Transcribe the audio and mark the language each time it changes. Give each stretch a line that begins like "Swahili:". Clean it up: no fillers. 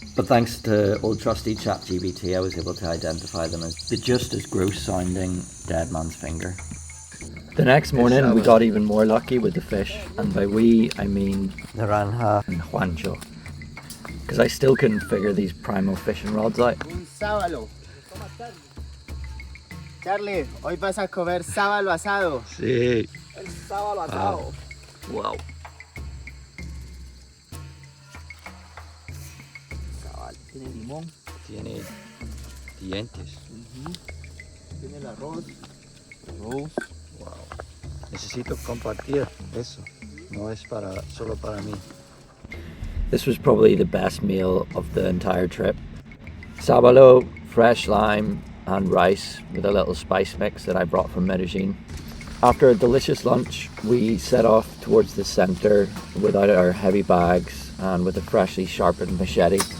English: But thanks to old trusty ChatGPT, I was able to identify them as the just as gross sounding dead man's finger. The next morning we got even more lucky with the fish, and by we I mean Naranja and Juancho, because I still couldn't figure these primal fishing rods out.
Spanish: Un sábalo. Charlie, hoy vas a comer sábalo asado. Sí. El sábalo asado.
English: Wow.
Spanish: Sábalo, tiene limón. Tiene dientes. Tiene el arroz. Arroz.
English: Wow.
Spanish: Necesito compartir eso. No es solo para mí.
English: This was probably the best meal of the entire trip. Sábalo, fresh lime and rice with a little spice mix that I brought from Medellin. After a delicious lunch, we set off towards the centre without our heavy bags and with a freshly sharpened machete.